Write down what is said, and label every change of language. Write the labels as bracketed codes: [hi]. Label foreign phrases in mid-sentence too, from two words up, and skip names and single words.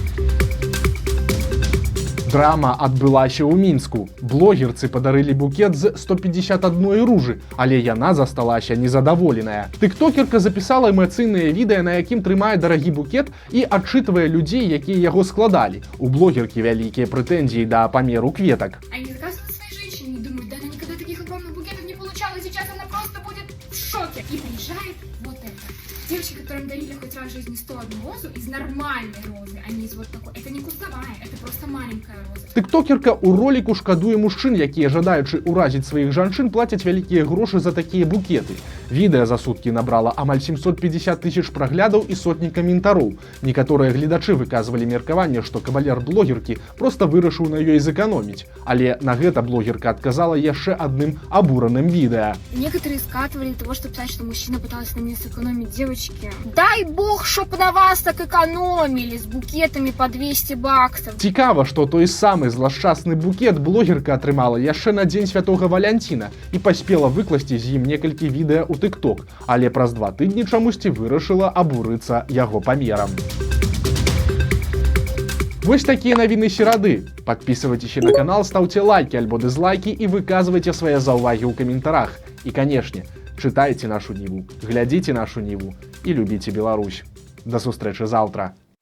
[be] Драма адбылася ў Мінску. Блогерцы падарылі букет з 151 ружы, але яна засталася незадаволеная. Тыктокерка запісала эмацыйнае відэа, на якім трымае дарагі букет і адчытвае людзей, якія яго складалі. У блогеркі вялікія прэтэнзіі да памеру кветак. [ru] Они заказывают своей женщине и думают, да она никогда таких огромных букетов не получала, сейчас она просто будет в шоке. И приезжает вот это. Девочки, которым дарили хоть раз в жизни 101 розу, из нормальной розы, а не из вот такой. Это не кустовая, это просто маленькая роза. [be] Тыктокерка ў роліку шкадуе мужчын, якія, жадаючы ўразіць сваіх жанчын, плацяць вялікія грошы за такія букеты. Відэа за суткі набрала амаль 750 000 праглядаў і сотні каментароў. Некаторыя гледачы выказвалі меркаванне, што кавалер блогеркі проста вырашыў на ёй зэканоміць. Але на гэта блогерка адказала яшчэ адным абураным відэа. [ru] Некоторые скатывали того, чтобы сказать, что мужчина пытался на мне сэкономить. Девочки, дай бог, чтоб на вас так экономили с букетами по 200 баксов. [be] Цікава, што той самы злашчасны букет блогерка атрымала яшчэ на дзень святога Валянціна і паспела выкласці з ім некалькі відэа ў TikTok, але праз 2 тыдні чамусьці вырашыла абурыцца яго памерам. Вось такія навіны серады. [ru] Подписывайтесь на канал, ставьте лайки альбо дизлайки и выказывайте свои [be] заўвагі ў каментарах. [ru] И, конечно, читайте нашу Ніву, глядите нашу Ніву и любите Беларусь. [be] До сустрэчы заўтра.